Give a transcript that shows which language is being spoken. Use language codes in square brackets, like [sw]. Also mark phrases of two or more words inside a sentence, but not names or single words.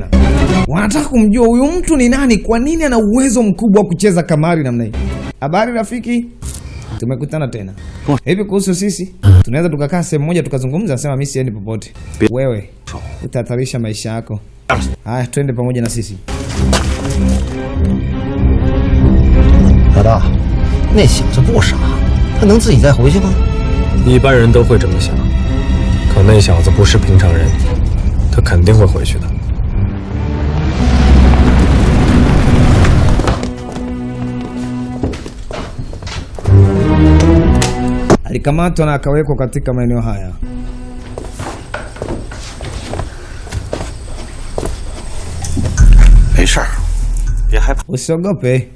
[sw] Wanataka kumjua huyu mtu ni nani, kwa nini ana uwezo mkubwa wa kucheza kamari namna hii. Habari rafiki? Tumekutana tena. Hivi kuhusu sisi, tunaweza tukakaa sehemu moja tukazungumza? Nasema mimi siendi popote. Wewe utahatarisha maisha yako. Haya, twende pamoja na sisi. [zh] 老大，那小子不傻，他能自己再回去吗？一般人都会这么想，可那小子不是平常人，他肯定会回去的。 [sw] Alikamatwa na akawekwa katika maeneo haya. Usiogope.